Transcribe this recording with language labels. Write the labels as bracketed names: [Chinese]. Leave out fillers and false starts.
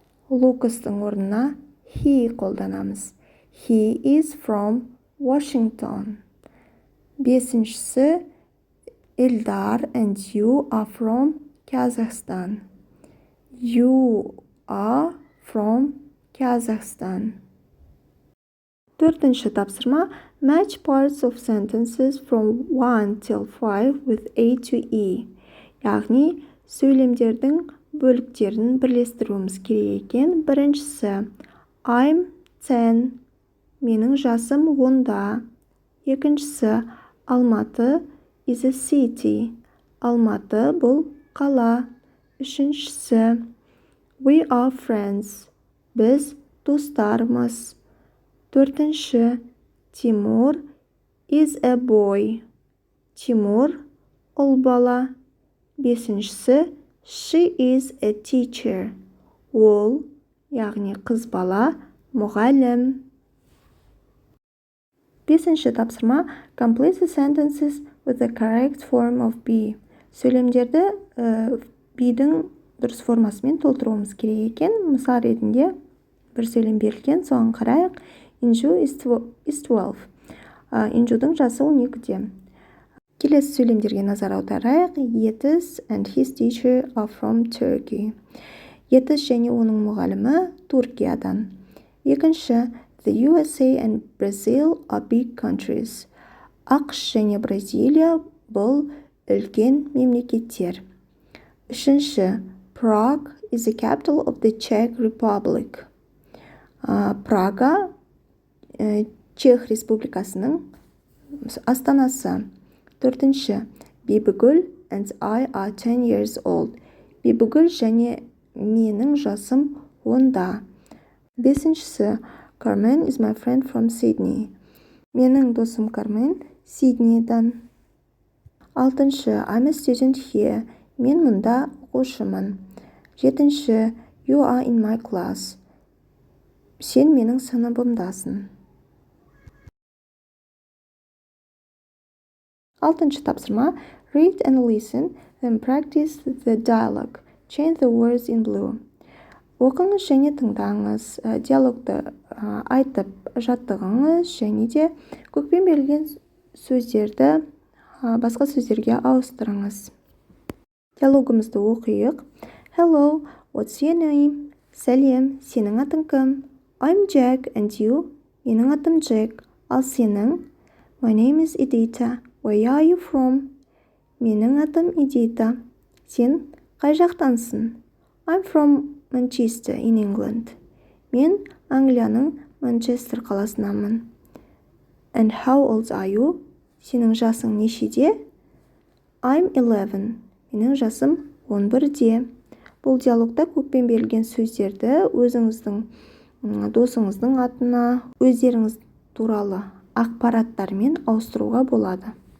[Kazakh] Lucas'тың орнына he қолданамыз. [English] He is from Washington. [Kazakh] Бесіншісі, [English] Eldar and you are from Kazakhstan. You are from Kazakhstan. [Kazakh] Төртінші тапсырма. [English] Match parts of sentences from 1 till 5 with A to E. [Kazakh] Яғни, сөйлемдердің бөліктерін бірлестіруіміз керек екен. Біріншісі, [English] I'm 10. [Kazakh] Менің жасым 10-да. Екіншісі, [English] Алматы is a city. [Kazakh] Алматы бұл қала. Үшіншісі, [English] we are friends. [Kazakh] Біз достармыз. Төртінші, [English] Тимур is a boy. [Kazakh] Тимур ұл бала. Бесіншісі, [English] she is a teacher. [Kazakh] ол, яғни қыз бала, мұғалім. 5-ші тапсырма [English] complete the sentences with the correct form of be. [Kazakh] Сөйлемдерді be'дің дұрыс формасымен толтыруымыз керек екен. Мысал ретінде бір сөйлем берілген, соған қарайық. [English] Inju is 12. [Kazakh] Инжудың жасы 12-де. Келесі сөйлемдерге назар аударайық. [English] Yetis and his teacher are from Turkey. [Kazakh] Yetis және оның мұғалімі Түркиядан. Екінші, [English] the USA and Brazil are big countries. [Kazakh] ақш және Бразилия бұл үлкен мемлекеттер. Үшінші, [English] Prague is the capital of the Czech Republic. [Kazakh] Прага Чех Республикасының астанасы. Төртінші, [English] Бибігүл and I are 10 years old. [Kazakh] Бибігүл және менің жасым 10-да. Бесіншісі, [English] Carmen is my friend from Sydney. [Kazakh] Менің досым Кармен Сиднейдан. Алтыншы, [English] I'm a student here. [Kazakh] Мен мұнда оқушымын. Жетінші, [English] you are in my class. [Kazakh] Сен менің сыныбымдасың. Алтыншы тапсырма, [English] read and listen, then practice the dialogue. Change the words in blue. [Kazakh] Оқыңыз және тыңдаңыз, диалогты айтып жаттығыңыз және де көкпен берілген сөздерді басқа сөздерге ауыстырыңыз. Диалогымызды оқиық. [English] Hello, what's your name? [Kazakh] Сәлем, сенің атың кім? [English] I'm Jack and you? [Kazakh] Менің атым Джек, ал сенің? [English] My name is Edita. Where are you from? [Kazakh] Менің атым Edita. Сен қай жақтансың? [English] I'm from Manchester in England. [Kazakh] Мен Англияның Манчестер қаласынамын. [English] And how old are you? [Kazakh] Сенің жасың нешеде? [English] I'm 11. [Kazakh] Менің жасым 11-де. Бұл диалогта көкпен берілген сөздерді өзіңіздің досыңыздың атына, өздеріңіз туралы ақпараттармен ауыстыруға болады.